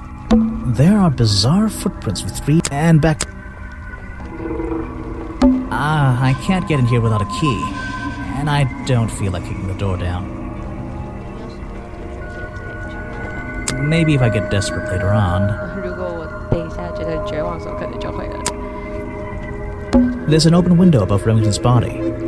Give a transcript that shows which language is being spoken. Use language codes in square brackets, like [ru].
[en] There are bizarre footprints with 3 and back. I can't get in here without a key. And I don't feel like kicking the door down. Maybe if I get desperate later on. [zh] 如果我等一下觉得绝望的时候，可能就会了。 [en] There's an open window above Remington's body.